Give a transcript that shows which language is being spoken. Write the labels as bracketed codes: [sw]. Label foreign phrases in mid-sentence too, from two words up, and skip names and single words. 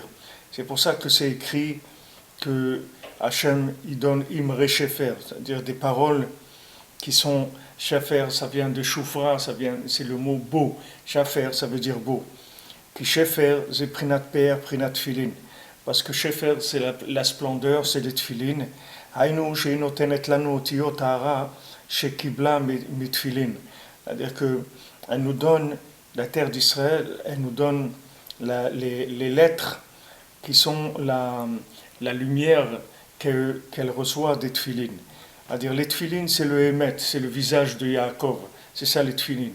[fr] C'est pour ça que c'est écrit que Hachem il donne [he] אמרי שפר, [fr] c'est-à-dire des paroles qui sont Shefer, ça vient de Shufra, c'est le mot beau. Shefer, ça veut dire beau. Qui Shefer, c'est Prinat Per, Prinat Tfilin. Parce que Shefer, c'est la splendeur, c'est les Tfilin. [he] היינו שנותנת לנו אותיות האור שקיבלה מתפילין. [fr] C'est-à-dire qu'elle nous donne, la terre d'Israël, elle nous donne les lettres qui sont la lumière qu'elle reçoit des Tfilin. C'est-à-dire les Tfilin, c'est le Emet, c'est le visage de Yaakov. C'est ça les Tfilin.